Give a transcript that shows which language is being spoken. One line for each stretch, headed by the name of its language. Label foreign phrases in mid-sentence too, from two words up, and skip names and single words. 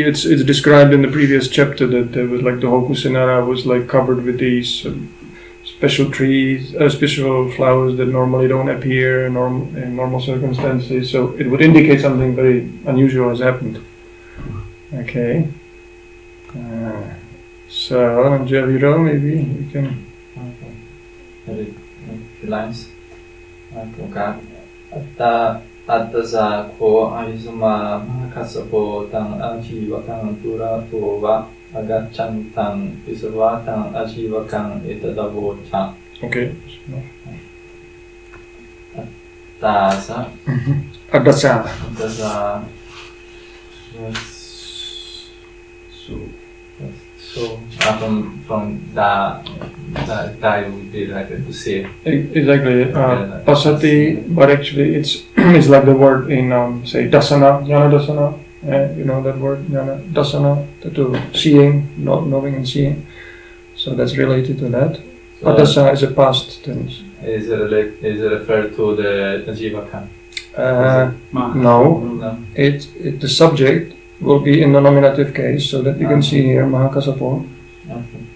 English: It's described in the previous chapter that there was like the whole Kusinārā was like covered with these special trees, special flowers that normally don't appear in normal circumstances. So it would indicate something very unusual has happened. Okay. So Javiro, maybe we can. Okay. The lines.
Pali: Atta ko aizuma Mahākassapo tang ajivakang turato va agacchantang isvatang ajivakang etadavocha.
English: Okay.
Pali: Addasa. Addasa. Addasa.
English: So from that would be like to see. Exactly. Pasati, but actually it's it's like the word in say dasana,
Pali: jnana dasana.
English: You know that word,
Pali: jnana dasana,
English: to seeing, knowing and seeing. So that's related to that. So Adasa is a past tense. Is it referred to the Jivaka? No. No. The subject will be in the nominative case, so that you can see here Mahākassapo.